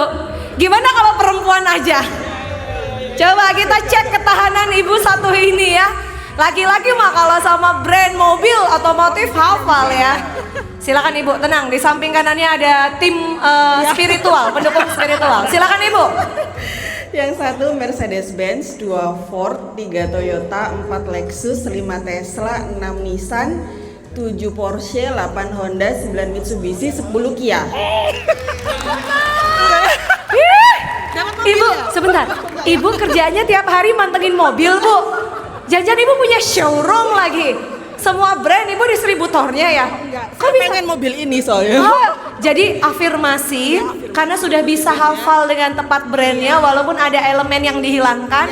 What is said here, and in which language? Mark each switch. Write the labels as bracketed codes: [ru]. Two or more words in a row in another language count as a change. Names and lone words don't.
[id] Gimana kalau perempuan aja? Coba kita cek ketahanan ibu satu ini ya. Laki-laki mah kalau sama brand mobil otomotif hafal ya. Silakan ibu, tenang. Di samping kanannya ada tim spiritual, pendukung spiritual. Silakan ibu. Yang 1 Mercedes-Benz, 2 Ford, 3 Toyota, 4 Lexus, 5 Tesla, 6 Nissan, 7 Porsche, 8 Honda, 9 Mitsubishi, 10 Kia. Ibu, sebentar. Ibu kerjanya tiap hari mantengin mobil, Bu. Jangan-jangan ibu punya showroom lagi. Semua brand ibu distributornya ya? Kok bisa pengen mobil ini soalnya? Oh, jadi afirmasi karena sudah bisa hafal dengan tepat brandnya walaupun ada elemen yang dihilangkan.